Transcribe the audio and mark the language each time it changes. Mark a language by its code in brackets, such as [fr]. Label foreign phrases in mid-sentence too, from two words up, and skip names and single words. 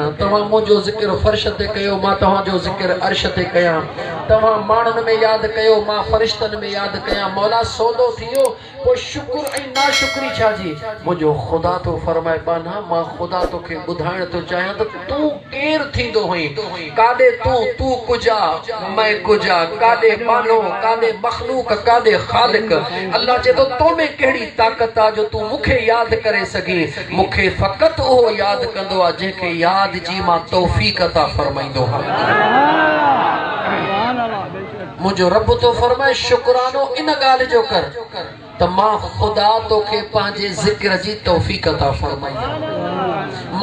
[sd] तव्हां मुंहिंजो ज़िक्र फर्श ते कयो मां तव्हांजो ज़िक्र अर्श ते कयां। तव्हां माण्हुनि में याद कयो मां फरिश्तनि में याद कयां। मौला सौदो थी वियो, पोइ शुक्र ऐं नाशुक्री छा जी? मुंहिंजो ख़ुदा तो फरमाए बाना, मां ख़ुदा तोखे ॿुधाइण थो चाहियां त तूं केरु थींदो हुई, काॾे [fa] تو کجا من کجا, [sd] काॾे बानो काॾे मखलूक काॾे ख़ालिक। अल्लाह चए थो तो में कहिड़ी ताक़त आहे जो तूं मूंखे यादि करे सघीं। मूंखे फ़क़ति उहो यादि कंदो आहे जंहिंखे यादि जी मां तौफ़ीक़ अता फरमाईंदो मुझो रब तो फरमाए शुक्रानो इन गाल जो कर त मां खुदा तोखे पंहिंजे ज़िक्र जी तौफ़ीक़ अता फरमाई।